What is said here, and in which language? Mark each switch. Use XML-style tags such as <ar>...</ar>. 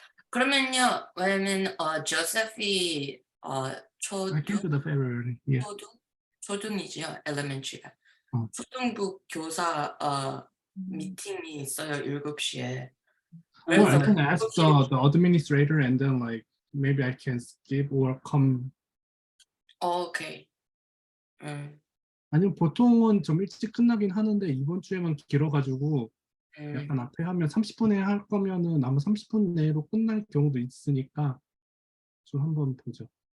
<ko>그러면요, 왜냐면 조세피</ko> <en>I came to the February. Yeah.</en> <ko>초등이죠, elementary가. 어. 초등부 교사 미팅이 있어요, 7시에.</ko> <en>Well, I can ask the administrator and then like maybe I can skip or come.</en> <ko>오케이. 아니면 보통은 좀 일찍 끝나긴 하는데 이번 주에만 길어가지고 약간 앞에 하면 30분에 할 거면은 아마 30분 내로 끝날 경우도 있으니까 좀 한번 보죠.</ko>